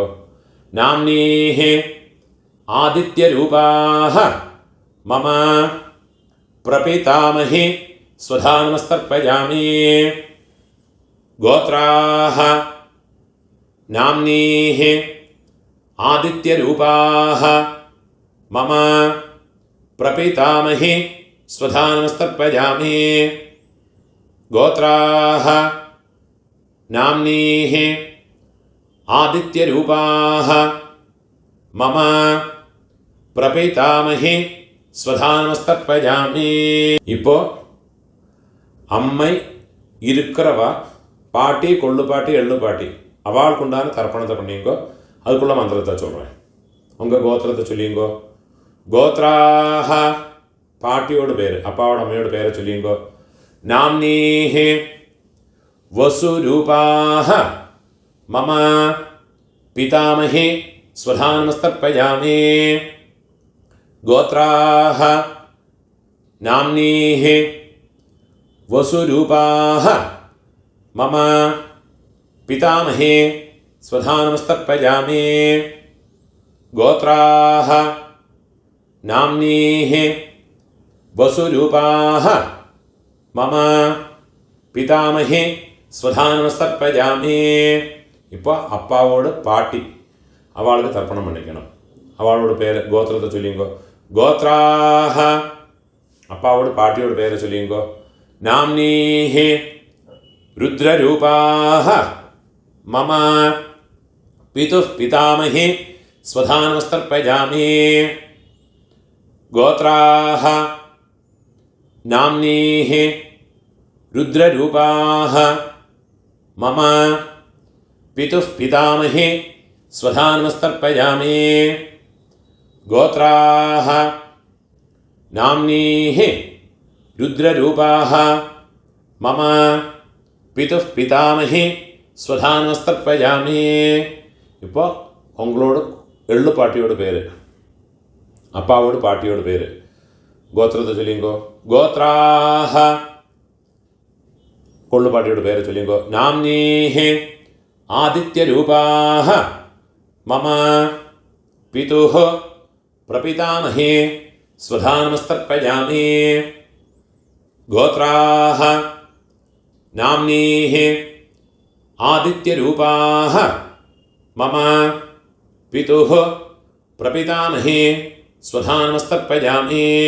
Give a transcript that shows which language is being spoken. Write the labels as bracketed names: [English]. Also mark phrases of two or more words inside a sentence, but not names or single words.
[Sanskrit] നാംനീഃ ആദിത്യരൂപാഃ മമ പ്രപിതാമഹേ സ്വധാനമസ്തർപ്പയാമി. ഗോത്രാഹ നാംനീഃ ആദിത്യരൂപാഃ മമ പ്രപിതാമഹേ स्वधा नमस्तर्पयामि गोत्राः नाम्नीः आदित्यरूपाः मम प्रपितामहि स्वधा नमस्तर्पयामि [Tamil] இப்போ அம்மை இருக்கிறவா பாட்டி கொள்ளு பாட்டி எள்ளு பாட்டி அவளுக்கு உண்டான தர்ப்பணத்தை பண்ணிங்கோ. அதுக்குள்ள மந்திரத்தை சொல்கிறேன். உங்கள் கோத்திரத்தை சொல்லிங்கோ. கோத்ராஹ பாட்டியோட பேர், அப்பாவோட அம்மையோட பேரை சொல்லிங்கோ. [Sanskrit] நாம்னீஹி வசுரூபாஹ மம பிதாமஹி ஸ்வதா நமஸ்தர்ப்பயாமி கோத்ராஹ நாம்னீஹி वसुरूपाः मम पितामहे स्वधा नमस्तर्पयामि गोत्राः नाम्नीः वसुरूपाः मम पितामहे स्वधा नमस्तर्पयामि [Tamil] இப்போ அப்பாவோட பாட்டி அவளுக்கு தர்ப்பணம் பண்ணிக்கணும். அவளோட பேர் கோத்திரத்தை சொல்லிங்கோ. கோத்ராஹ அப்பாவோட பாட்டியோட பேரை சொல்லிங்கோ. [Sanskrit] नाम्नीः रुद्ररूपाः मम पितुः पितामहे स्वधा नमस्तर्पयामि गोत्राः नाम्नीः रुद्ररूपाः मम पितुः पितामहे स्वधा नमस्तर्पयामि गोत्राः नाम्नीः रुद्ररूपाः मम पितुः पितामहे स्वधा नमस्तर्पयामि [Tamil] இப்போ உங்களோட எள்ளு பாட்டியோட பேர், அப்பாவோட பாட்டியோட பேர், கோத்திரத்தை சொல்லிங்கோ. கோத்ராஹ கொள்ளு பாட்டியோட பேரை சொல்லிங்கோ. [Sanskrit] நாம்னீஹி ஆதித்யரூபாः मम पितुः प्रपितामहे स्वधा नमस्तर्पयामि गोत्राः नाम्नीः आदित्यरूपाः मम पितुः प्रपितामहे स्वधा नमस्तर्पयामि